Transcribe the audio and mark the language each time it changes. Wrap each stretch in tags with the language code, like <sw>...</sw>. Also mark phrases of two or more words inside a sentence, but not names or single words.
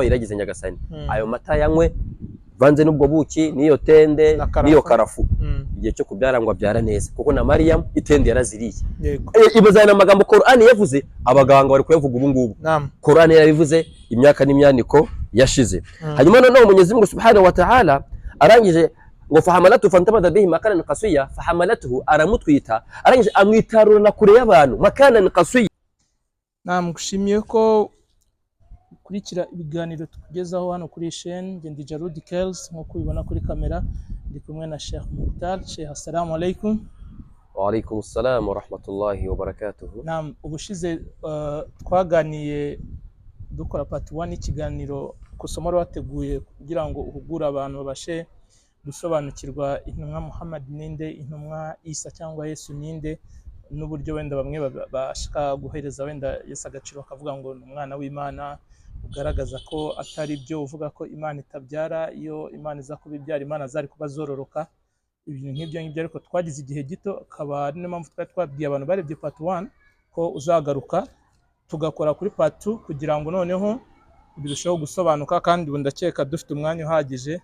<rw>iragize nyagasani ayo mata yanywe vanze n'ubwo buki niyo tende niyo karafu igihe cyo kubyara ngo abyara neza kuko na Mariam itende yaraziriye ibazana amagambo Qur'ani yavuze abaganga bari kuyavuga ubu ngubu Qur'ani yabivuze imyaka n'imyaniko yashize hanyuma noneho</rw> <sw>Mwenyezi Mungu</sw> <ar>سبحانه وتعالى</ar> <rw>arangije ngo</rw> <ar>فحملته فانتبذت به مكانا قصيا فحملته</ar> <rw>aramutwita arangije amwitarura na kure y'abantu</rw> <ar>مكانا قصيا.</ar> <rw>Namushimiye ko kurikira ibiganiro tukugezaho hano kuri chaîne Ngendi Djaloud Kells nko ubibona kuri kamera ndi kumwe na Sheikh Mukhtar.</rw> <ar>شيخ، السلام عليكم. وعليكم السلام ورحمة الله وبركاته.</ar> <rw>Ubushize twaganiye dukora part 1 ikiganiro kusoma wateguye kugira ngo uhugura abantu babashe gusobanukirwa intumwa Muhammad ninde, intumwa Isa cyangwa Yesu ninde, n'uburyo wenda bamwe bashaka guhereza wenda Yesu agaciro akavuga ngo umwana w'Imana, ugaragaza ko atari byo, uvuga ko Imana itabyara, iyo Imana iza kubibyara Imana zari kuba zororoka, ibintu nk'ibyo ariko twagize igihe gito, akaba ari niyo mpamvu twabwiye abantu barebye part 1 ko uzagaruka tugakora kuri part 2 kugira ngo noneho birusheho gusobanuka, kandi ndakeka dufite umwanya uhagije.</rw>